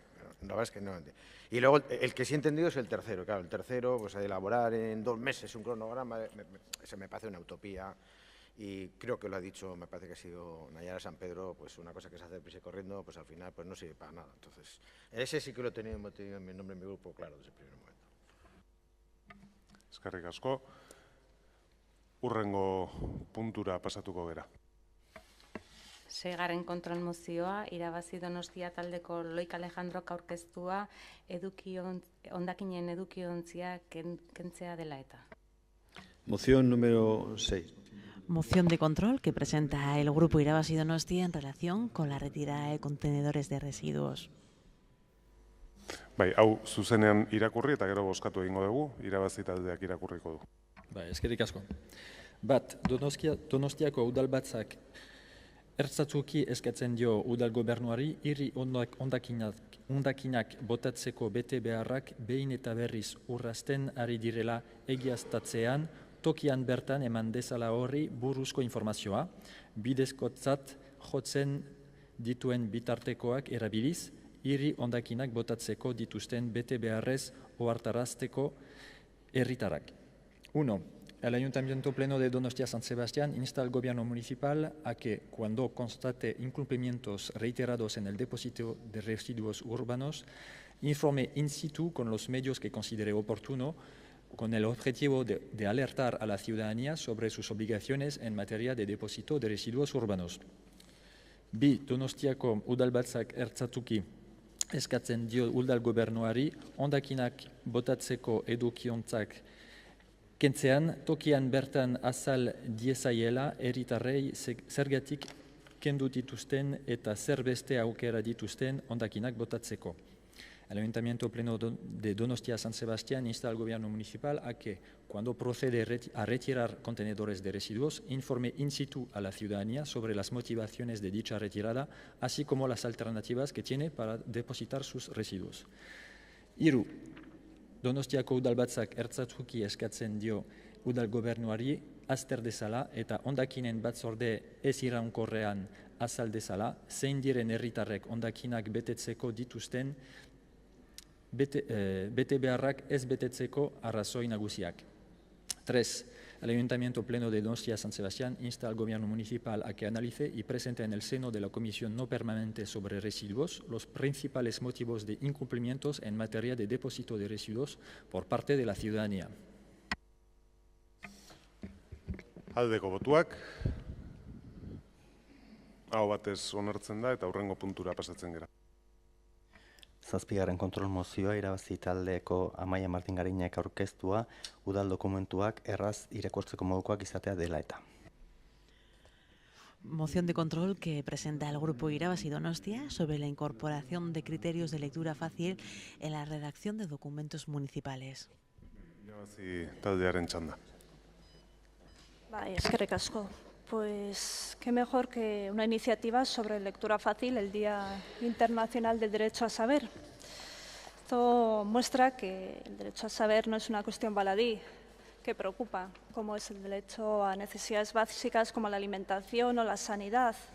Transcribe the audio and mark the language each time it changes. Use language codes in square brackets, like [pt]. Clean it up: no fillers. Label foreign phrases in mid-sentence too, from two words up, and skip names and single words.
[es] La verdad es que no lo entiendo. Y luego el que sí he entendido es el tercero. Claro, el tercero, pues elaborar en 2 meses un cronograma, se me parece una utopía. Y creo que lo ha dicho, me parece que ha sido Nayara San Pedro, pues una cosa que se hace prisa y corriendo, pues al final pues no sirve para nada. Entonces, ese sí que lo he tenido en mi nombre en mi grupo, claro, desde el primer momento. [eu] Eskerrik asko. Hurrengo puntura pasatuko gera. 6. kontrol mozioa, irabazi Donostia taldeko Loik Alejandrok aurkeztua hondakinen edukiontzia kentzea dela eta. [es] Moción número 6. Moción de control que presenta el Grupo Irabazi Donostia en relación con la retirada de contenedores de residuos. [eu] Bai, hau zuzenean irakurri eta gero bozkatu egingo dugu, Irabazi taldeak irakurriko du. Bai, eskerrik asko. Bat, Donostiako udalbatzak ertzatzuki eskatzen dio udal gobernuari hiri hondakinak botatzeko bete beharrak behin eta berriz urrazten ari direla egiaztatzean tokian bertan eman dezala horri buruzko informazioa, bidezkotzat jotzen dituen bitartekoak erabiliz, hiri hondakinak botatzeko dituzten bete beharrez ohartarazteko herritarrak. [es] 1. El Ayuntamiento Pleno de Donostia-San Sebastián insta al Gobierno Municipal a que, cuando constate incumplimientos reiterados en el depósito de residuos urbanos, informe in situ con los medios que considere oportuno, con el objetivo de alertar a la ciudadanía sobre sus obligaciones en materia de depósito de residuos urbanos. [eu] Bi, Donostiako udalbatzak ertzatuki eskatzen dio udal gobernuari hondakinak botatzeko edukiontzak kentzean tokian bertan azal diezaiela herritarrei zergatik kendu dituzten eta zer beste aukera dituzten hondakinak botatzeko. [es] El Ayuntamiento Pleno de Donostia-San Sebastián insta al Gobierno Municipal a que, cuando procede a retirar contenedores de residuos, informe in situ a la ciudadanía sobre las motivaciones de dicha retirada, así como las alternativas que tiene para depositar sus residuos. [eu] Hiru, Donostiako udalbatzak ertzatuki eskatzen dio udal gobernuari azter dezala eta hondakinen batzorde ez iraunkorrean azal dezala, zein diren herritarrek hondakinak betetzeko dituzten bete beharrak ez betetzeko arrazoi nagusiak. [es] 3. El Ayuntamiento Pleno de Donostia-San Sebastián insta al Gobierno Municipal a que analice y presente en el seno de la Comisión No Permanente sobre Residuos los principales motivos de incumplimientos en materia de depósito de residuos por parte de la ciudadanía. [eu] Aldeko botuak, hau batez onartzen da eta hurrengo puntura pasatzen gara. Zazpigarren kontrol mozioa irabazi taldeko Amaia Martin Gariñak aurkeztua udal dokumentuak erraz irakurtzeko modukoak izatea dela eta. Moción de control que presenta el Grupo Irabazi Donostia sobre la incorporación de criterios de lectura fácil en la redacción de documentos municipales. Irabazi taldearen txanda. Bai, eskerrik asko. [es] Pues qué mejor que una iniciativa sobre lectura fácil el Día Internacional del Derecho a Saber. Esto muestra que el derecho a saber no es una cuestión baladí, que preocupa, como es el derecho a necesidades básicas como la alimentación o la sanidad.